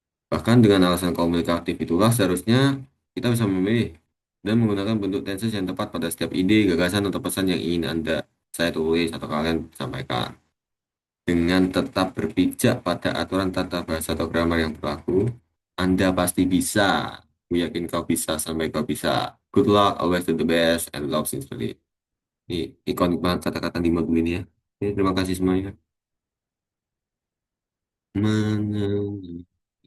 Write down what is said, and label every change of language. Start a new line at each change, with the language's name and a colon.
Indonesian: Bahkan dengan alasan komunikatif itulah seharusnya kita bisa memilih dan menggunakan bentuk tenses yang tepat pada setiap ide, gagasan, atau pesan yang ingin saya tulis atau kalian sampaikan. Dengan tetap berpijak pada aturan tata bahasa atau grammar yang berlaku, Anda pasti bisa. Aku yakin kau bisa sampai kau bisa.
English: Good luck, always do the best, and love sincerely.
Indonesian: Ini ikonik banget kata-kata di modul ini ya. Terima kasih semuanya. Menyanyi.